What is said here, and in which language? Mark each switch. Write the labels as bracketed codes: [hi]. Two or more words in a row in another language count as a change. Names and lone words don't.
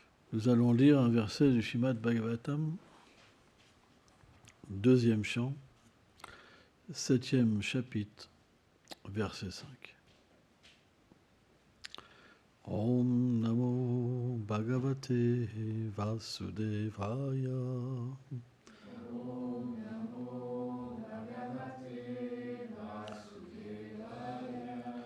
[fr] Nous allons lire un verset du Srimad Bhagavatam, deuxième chant, 7e chapitre, verset 5. [sa] ॐ नमो भगवते वासुदेवाय. ॐ नमो भगवते वासुदेवाय.